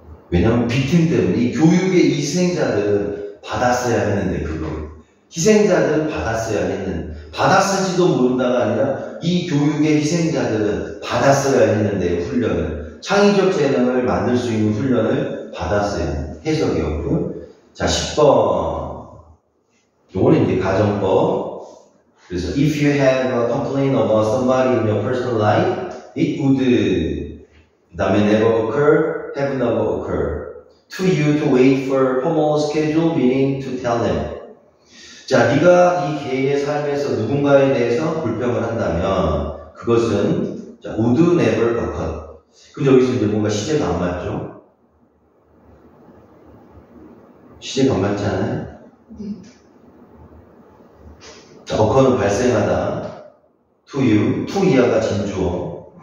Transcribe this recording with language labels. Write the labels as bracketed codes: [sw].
[ko] 왜냐하면 빅팀 때문에 이 교육의 희생자들은 받았어야 했는데 그거 희생자들은 받았어야 했는데 받았을지도 모른다가 아니라 이 교육의 희생자들은 받았어야 했는데 훈련을 창의적 재능을 만들 수 있는 훈련을 받았어야 했는데 해석이었고요. 자, 10번 요거는 이제 가정법. 그래서 [en] if you have a complaint about somebody in your personal life, it would [ko] 그 다음에 [en] never occur, have never occurred to you to wait for formal schedule, meaning to tell them. [ko] 자, 네가 네 개인의 삶에서 누군가에 대해서 불평을 한다면 그것은 자, would never occur. 근데 여기서 이제 뭔가 시제가 안 맞죠? 시제가 안 맞지 않아요? 자, occur는 발생하다. to you, to 이하가 진주어.